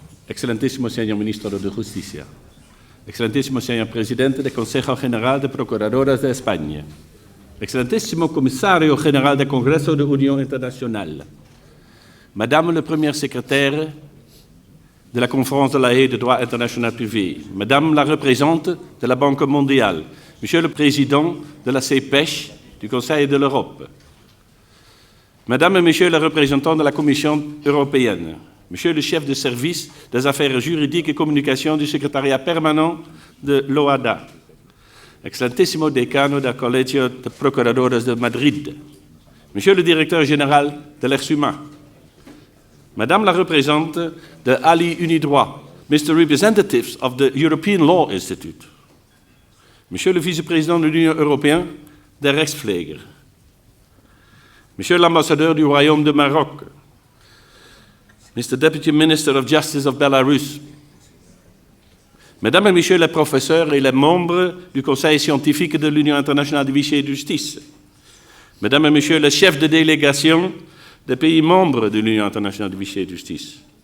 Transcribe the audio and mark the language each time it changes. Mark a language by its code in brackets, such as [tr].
[es] Excelentísimo señor ministro de Justicia. Excelentísimo señor presidente del Consejo General de Procuradoras de España. Excelentísimo comisario general del Congreso de Unión Internacional. [fr] Madame le premier secrétaire de la Conférence de la Haye de droit international privé. Madame la représentante de la Banque mondiale. Monsieur le président de la CPECH du Conseil de l'Europe. Madame et Monsieur les représentants de la Commission européenne. Monsieur le chef de service des affaires juridiques et communications du secrétariat permanent de l'OADA. [es] Excelentísimo decano del Colegio de Procuradores de Madrid. [fr] Monsieur le directeur général de l'ERSUMA. Madame la représentante de Ali Unidroit, Mr. [en] Representatives of the European Law Institute. [fr] Monsieur le vice-président de l'Union européenne der Rechtspfleger. Monsieur l'ambassadeur du Royaume de Maroc. [en] Mr. Deputy Minister of Justice of Belarus. [fr] Mesdames et Messieurs les professeurs et les membres du Conseil scientifique de l'Union internationale de huissiers de justice. Mesdames et Messieurs les chefs de délégation des pays membres de l'Union internationale de huissiers de justice.